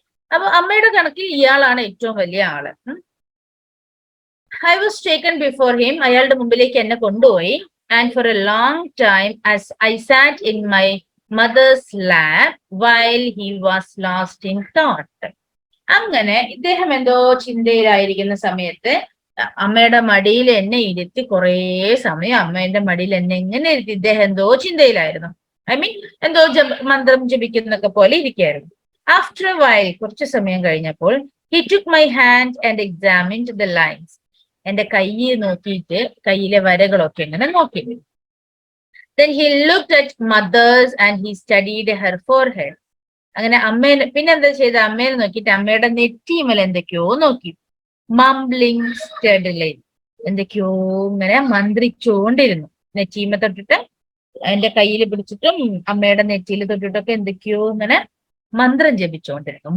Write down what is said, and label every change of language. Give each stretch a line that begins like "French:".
Malayalam: അപ്പൊ അമ്മയുടെ കണക്കിൽ ഇയാളാണ് ഏറ്റവും വലിയ ആള്.
English: I was taken before him.
Malayalam: അയാളുടെ മുമ്പിലേക്ക് എന്നെ കൊണ്ടുപോയി.
English: And for a long time as I sat in my mother's lap while he was lost in thought.
Malayalam: അങ്ങനെ ഇദ്ദേഹം എന്തോ ചിന്തയിലായിരിക്കുന്ന സമയത്ത് അമ്മയുടെ മടിയിൽ എന്നെ ഇരുത്തി കുറേ സമയം അമ്മയുടെ മടിയിൽ എന്നെ എങ്ങനെ ഇരുത്തി ഇദ്ദേഹം എന്തോ ചിന്തയിലായിരുന്നു. എന്തോ മന്ത്രം ജപിക്കുന്നൊക്കെ പോലെ ഇരിക്കുകയായിരുന്നു.
English: after a while,
Malayalam: കുറച്ചു സമയം കഴിഞ്ഞപ്പോൾ,
English: he took my hand and examined the lines.
Malayalam: എന്റെ കയ്യിൽ നോക്കിയിട്ട് കയ്യിലെ വരകളൊക്കെ ഇങ്ങനെ നോക്കി.
English: Then he looked at mother's and he studied her forehead.
Malayalam: അങ്ങനെ അമ്മേനെ പിന്നെ എന്താ ചെയ്ത, അമ്മേനെ നോക്കിയിട്ട് അമ്മയുടെ നെറ്റിമേൽ എന്തൊക്കെയോ നോക്കി.
English: mumbling steadily,
Malayalam: എന്തൊക്കെയോ ഇങ്ങനെ മന്ത്രിച്ചുകൊണ്ടിരുന്നു. നെറ്റീമ തൊട്ടിട്ട് എന്റെ കയ്യിൽ പിടിച്ചിട്ടും അമ്മയുടെ നെറ്റിയിൽ തൊട്ടിട്ടൊക്കെ എന്തൊക്കെയോ ഇങ്ങനെ മന്ത്രം ജപിച്ചുകൊണ്ടിരുന്നു.